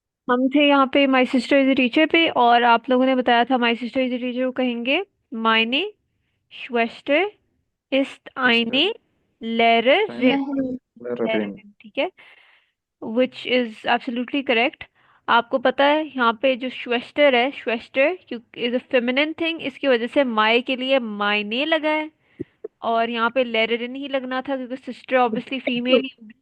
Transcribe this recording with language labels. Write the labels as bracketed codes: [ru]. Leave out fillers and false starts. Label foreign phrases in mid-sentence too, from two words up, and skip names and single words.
[hi] हम थे यहाँ पे [en] my sister is a teacher [hi] पे, और आप लोगों ने बताया था [en] my sister is a teacher [hi] को कहेंगे [de] meine Schwester ist [hi] सिस्टर [de] eine Lehrerin। टाइम रेन। [hi] Lehrerin, ठीक है। [en] which is absolutely correct. [hi] आपको पता है यहाँ पे जो श्वेस्टर है, श्वेस्टर क्योंकि [en] is a feminine thing, [hi] इसकी वजह से माय के लिए मायने लगा है। और यहाँ पे लेरेरिन ही लगना था क्योंकि सिस्टर ऑब्वियसली फीमेल ही होगी।